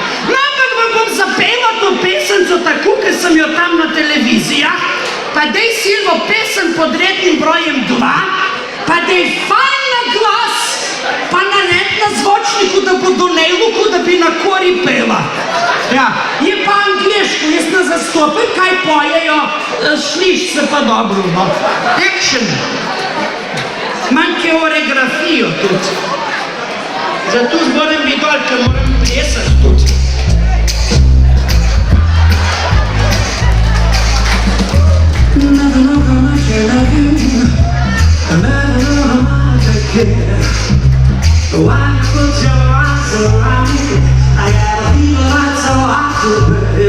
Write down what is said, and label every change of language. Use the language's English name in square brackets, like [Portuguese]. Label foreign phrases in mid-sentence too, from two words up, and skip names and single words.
[Slovenian] No, ampak vam bom zapela to pesemco tako, ker sem jo tam na televizijah, pa dej Silvo pesem pod rednim brojem 2, pa dej fajn na glas, pa nared na zvočniku, da bo do nejluku, da bi na kori pela. Ja, je pa angliško, jaz ne zastopim, kaj pojejo, sliš se pa dobro, no. Action. Imam koreografijo tudi. Zato moram biti dol, ker moram plesati tudi. [English] Never know how much I love you, never know how much I care. Why put your arms around me? I got a fever that's so hot to bear.